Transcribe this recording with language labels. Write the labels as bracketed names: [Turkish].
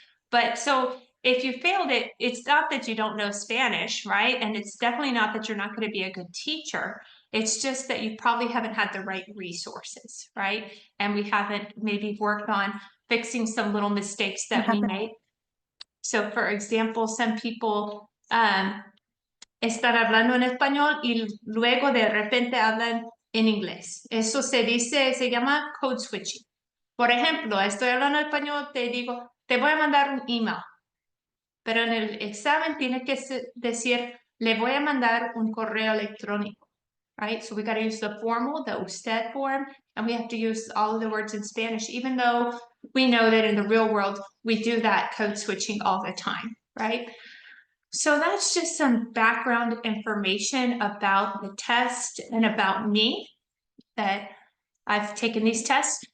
[English] But so if you failed it, it's not that you don't know Spanish, right? And it's definitely not that you're not going to be a good teacher. It's just that you probably haven't had the right resources, right? And we haven't maybe worked on fixing some little mistakes that we made. So for example, some people [Spanish] están hablando en español y luego de repente hablan en inglés. Eso se llama code switching. Por ejemplo, estoy hablando español, te digo, te voy a mandar un email. Pero en el examen tiene que decir, le voy a mandar un correo electrónico, [English] right? So we got to use the formal, the usted form, and we have to use all of the words in Spanish, even though we know that in the real world, we do that code switching all the time, right? So that's just some background information about the test and about me, that I've taken these tests.